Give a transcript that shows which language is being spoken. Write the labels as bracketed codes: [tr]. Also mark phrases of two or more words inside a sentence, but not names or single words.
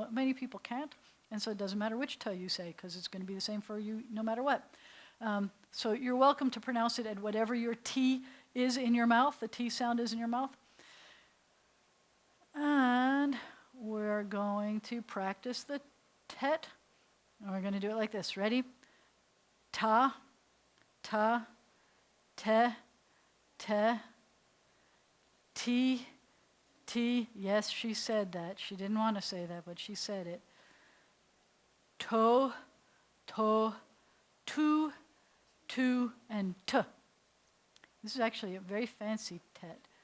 [en] Many people can't, and so it doesn't matter which t you say, because it's going to be the same for you no matter what. So you're welcome to pronounce it at whatever your T is in your mouth, the T sound is in your mouth. And we're going to practice the tet. And we're going to do it like this. Ready? Ta, ta, te, te, ti, ti. Yes, she said that. She didn't want to say that, but she said it. To, to, tu, tu, and t. This is actually a very fancy tet.